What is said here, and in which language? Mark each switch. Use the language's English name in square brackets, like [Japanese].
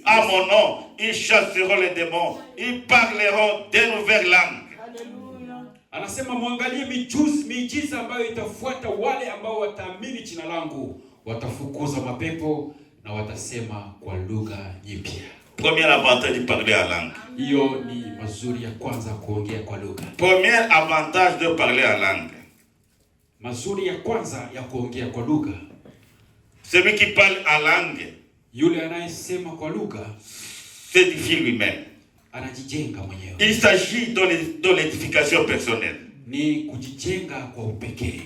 [French] À mon nom, ils chasseront les démons, ils parleront de nouvelles langues. [Swahili] Anasema muangalie miujiza ambayo itafuata wale ambao wataamini jina langu, watafukuza mapepo na watasema kwa lugha nyipya. [French] Premier avantage de parler en langue. [Swahili] Hiyo ni mazuri ya kwanza kuongea kwa lugha. [French] Premier avantage de parler en langue. [Swahili] Mazuri ya kwanza ya kuongea kwa lugha. [French] Celui qui parle en langue, [Swahili] yule anayesema kwa lugha, [French] s'édifie lui-même. [Swahili] Anajijenga mwenyewe. [French] Il s'agit de l'édification personnelle. [Swahili] Ni kujijenga kwa upekee.